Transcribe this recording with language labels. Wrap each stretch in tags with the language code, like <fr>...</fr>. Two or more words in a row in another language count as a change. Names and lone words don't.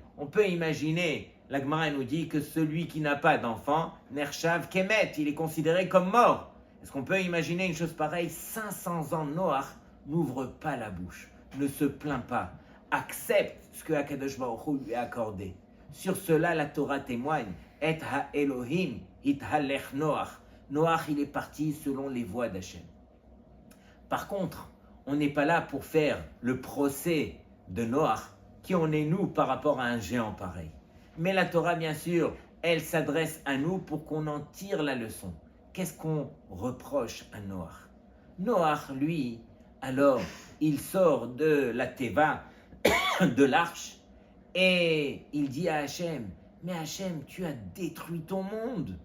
<fr>On peut imaginer, la Gemara nous dit que celui qui n'a pas d'enfant,</fr> <he>נחשב כמת,</he> <fr>il est considéré comme mort. Est-ce qu'on peut imaginer une chose pareille? 500 ans, Noach n'ouvre pas la bouche, ne se plaint pas, accepte ce que</fr> <he>הקדוש ברוך הוא</he> <fr>lui a accordé. Sur cela, la Torah témoigne.</fr> <he>את האלהים התהלך נח.</he> <fr>Noach, il est parti selon les voies d'Hachem. Par contre, on n'est pas là pour faire le procès de Noach, qui en est nous par rapport à un géant pareil. Mais la Torah, bien sûr, elle s'adresse à nous pour qu'on en tire la leçon. Qu'est-ce qu'on reproche à Noach? Noach, lui, alors, il sort de la Teva, de l'arche, et il dit à Hachem, mais Hachem, tu as détruit ton monde.</fr>